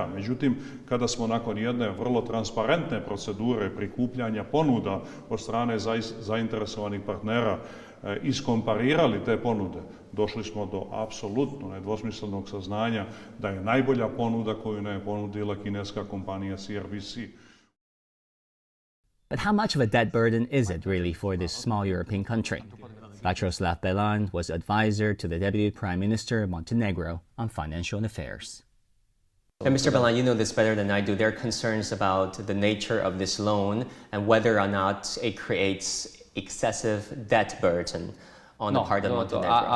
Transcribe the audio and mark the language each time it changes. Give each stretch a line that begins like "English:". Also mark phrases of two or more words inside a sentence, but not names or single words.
Serbian: Međutim, kada smo nakon jedne vrlo transparentne procedure prikupljanja ponuda od strane zainteresovanih partnera iskomparirali te ponude, došli smo do apsolutno nedvosmislenog saznanja da je najbolja ponuda koju nam je ponudila kineska kompanija CRBC.
English: But how much of a debt burden is it really for this small European country? Vatroslav Belan was advisor to the Deputy Prime Minister of Montenegro on financial affairs. And Mr. Belan, you know this better than I do. There are concerns about the nature of this loan and whether or not it creates excessive debt burden on the part of Montenegro?